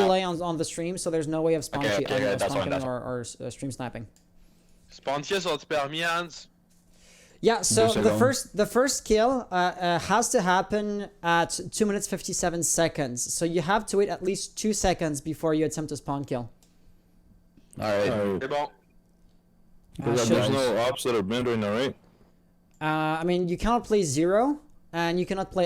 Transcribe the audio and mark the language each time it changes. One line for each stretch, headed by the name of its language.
English: delay on the stream, so there's no way of spawn Okay, that's fine, killing or stream sniping.
French: Spawn kills sont permis, Hans?
English: Yeah, so 2 the first kill has to happen at 2 minutes 57 seconds. So you have to wait at least 2 seconds before you attempt a spawn kill. Alright.
French: C'est bon.
English: There's no ops that are banned right now, right? I mean, you cannot play Zero, and you cannot play